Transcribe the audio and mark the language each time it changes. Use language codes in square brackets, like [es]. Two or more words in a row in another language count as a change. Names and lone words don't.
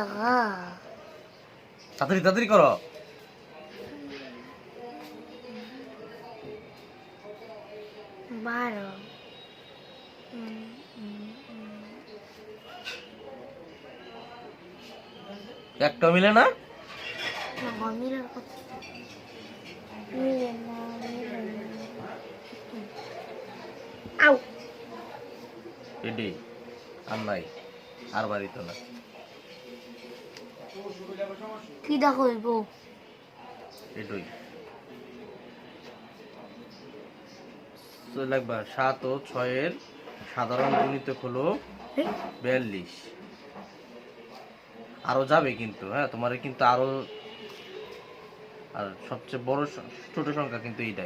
[bn] তাড়াতাড়ি তাড়াতাড়ি করো 12 একটা মিলে না [es] No, mira el coche. Mira, no, mira. Au. [bn] এডি আর নাই আর বাড়ি তো না কি দেখো হইবো এটাই তো লাগবে 7 ও 6 এর সাধারণ গুণিতক হলো 42 আরো যাবে কিন্তু হ্যাঁ তোমার কিন্তু আরো আর সবচেয়ে বড় ছোট সংখ্যা কিন্তু এইটাই